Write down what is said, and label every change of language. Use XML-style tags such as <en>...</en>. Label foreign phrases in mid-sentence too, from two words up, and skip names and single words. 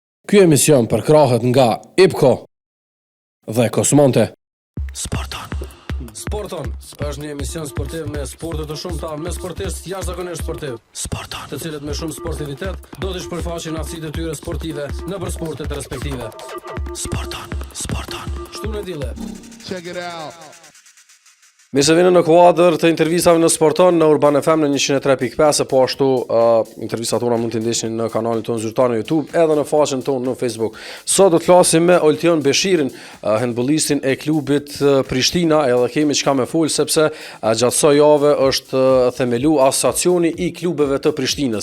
<sq>Ky emision përkrahet nga IPCO dhe Kosmonte. Sporton është një emision sportiv me sporte të shumta, me sportistë jashtëzakonisht sportiv. Të cilët me shumë sportivitet do të shpërfaqin aftësitë e tyre sportive nëpër sportet respektive. Sporton. Shtunë dile.</sq> <en>Check it out.</en> <sq>Mirë se vini në kuadër të intervistave në Sporton në Urban FM në 103.5 e po ashtu intervistat tona mund të ndihni në kanalin tonë zyrtar në YouTube edhe në faqen tonë në Facebook. Sot do të flasim me Oltion Beshirin, handbollistin e klubit Prishtina, edhe kemi çka me fol sepse gjatë kësaj jave është themelu asociacioni i klubeve të Prishtinës.</sq>